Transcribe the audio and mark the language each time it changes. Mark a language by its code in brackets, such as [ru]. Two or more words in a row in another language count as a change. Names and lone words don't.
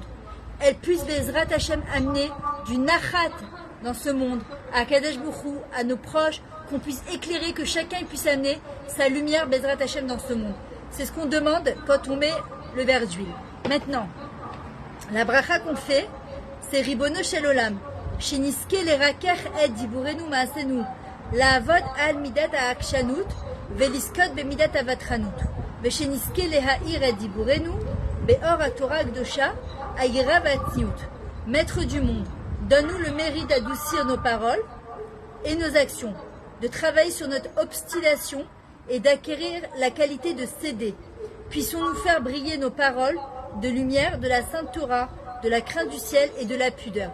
[fr] Elle puisse, [he] בעזרת השם, [fr] amener du Nachat dans ce monde, à [he] קדוש ברוך הוא, [fr] à nos proches, qu'on puisse éclairer, que chacun puisse amener sa lumière, [he] בעזרת השם, [fr] dans ce monde. C'est ce qu'on demande quand on met le verre d'huile. Maintenant, la bracha qu'on fait, c'est [he] רבונו של עולם. שנזכה לרכך את דיבורנו ומעשינו. לעבוד על מידת העקשנות, ולקנות במידת הוותרנות. ושנזכה להאיר את דיבורנו, באור התורה הקדושה, היראה והצניעות. [fr] Maître du monde, donne-nous le mérite d'adoucir nos paroles et nos actions, de travailler sur notre obstination et d'acquérir la qualité de céder. Puissions-nous faire briller nos paroles de lumière, de la Sainte Torah, de la crainte du ciel et de la pudeur.